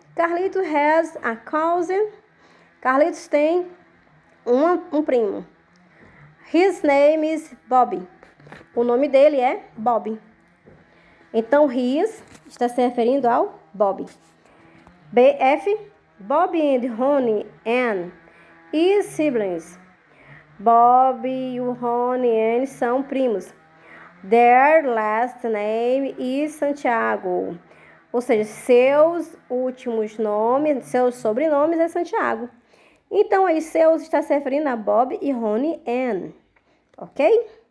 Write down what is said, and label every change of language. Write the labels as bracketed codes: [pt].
[en] Carlito has a cousin. [pt] Carlitos tem um primo. [en] His name is Bobby. [pt] O nome dele é Bob. Então, his está se referindo ao Bob. BF. [en] Bob and Ronnie and his siblings. [pt] Bob e o Ronnie e Anne são primos. [en] Their last name is Santiago. [pt] Ou seja, seus últimos nomes, seus sobrenomes é Santiago. Então, aí, seus está se referindo a Bob e Ronnie Anne. Ok?